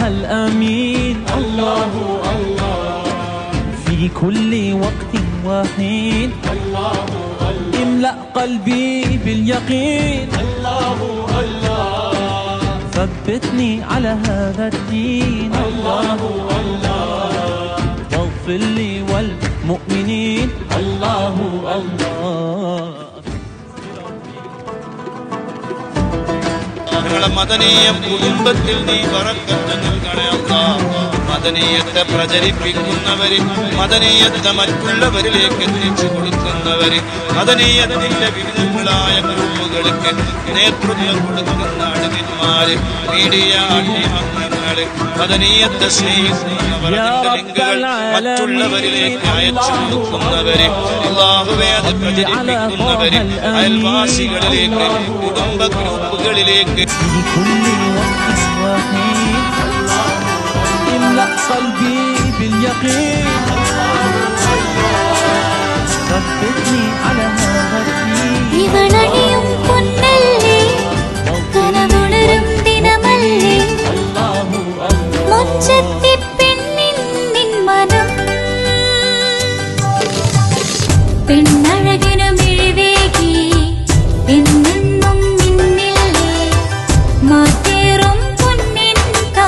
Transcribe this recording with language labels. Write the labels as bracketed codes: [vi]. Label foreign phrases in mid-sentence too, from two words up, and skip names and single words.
[ar] الأمين الله الله في كل وقت وحين الله املأ قلبي باليقين الله الله ثبتني على هذا الدين الله الله واغفر لي والمؤمنين الله الله [ml] മദനീയ കുടുംബത്തിൽ നീ ബറക്കത്ത് നൽകണേ അല്ലാഹ്. മദനീയത്തെ പ്രചരിപ്പിക്കുന്നവര്, മദനീയത്തെ മറ്റുള്ളവരിലേക്ക് എത്തിച്ചു കൊടുക്കുന്നവര്, മദനീയത്തിന്റെ വിവിധങ്ങളായ ഗ്രൂപ്പുകൾക്ക് നേതൃത്വം കൊടുക്കുന്ന അഡ്മിന്മാര്, മീഡിയ അംഗങ്ങള്, മദനീയത്തെ സ്നേഹിക്കുന്നവരുടെ ലിങ്കുകൾ മറ്റുള്ളവരിലേക്ക് അയച്ചു കൊടുക്കുന്നവര്, അല്ലാഹുവേ അത് പ്രചരിപ്പിക്കുന്നവര്, അയൽവാസികളിലേക്ക്, കുടുംബ ഗ്രൂപ്പുകളിലേക്ക് [ar] في كل وقت وحين املأ قلبي باليقين ثبتني على هذا الدين [ml] ഇവളണിയും പൊന്നല്ലേ കനതുണരും ദിനമല്ലേ മുച്ചത്തി പെണ്ണിൻ മനം പെണ്ണഴകിനു മിഴിവേകി എന്നെന്നും നിന്നില്ലേ മാറ്റേറും പൊന്നിൻ